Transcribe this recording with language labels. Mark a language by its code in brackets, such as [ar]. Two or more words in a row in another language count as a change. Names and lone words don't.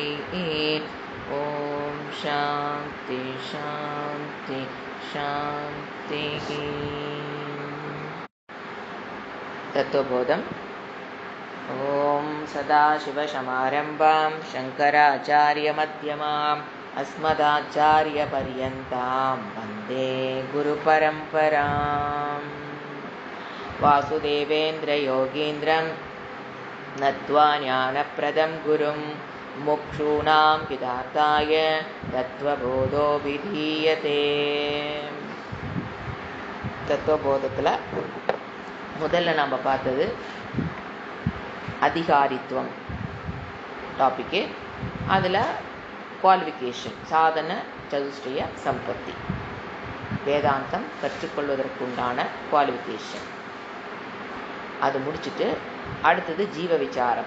[sa] ओम् शान्ति शान्ति शान्ति. [ta] தத்துவபோதம். [sa] ओम् सदाशिवसमारम्भां शङ्कराचार्यमध्यमां अस्मदाचार्यपर्यन्तां वन्दे गुरुपरम्पराम्. वासुदेवेन्द्रयोगीन्द्रं नत्वा ज्ञानप्रदं गुरुं मुक्षूणां हितार्थाय तत्त्वबोधो विधीयते. [ta] தத்துவபோதத்தில் முதல்ல நாம் பார்த்தது அதிகாரித்துவம் டாபிக்கு. அதில் குவாலிஃபிகேஷன், [sa] साधन चतुष्टय सम्पत्ति, [ta] வேதாந்தம் கற்றுக்கொள்வதற்குண்டான குவாலிஃபிகேஷன் அது முடிச்சுட்டு அடுத்தது ஜீவ விசாரம்.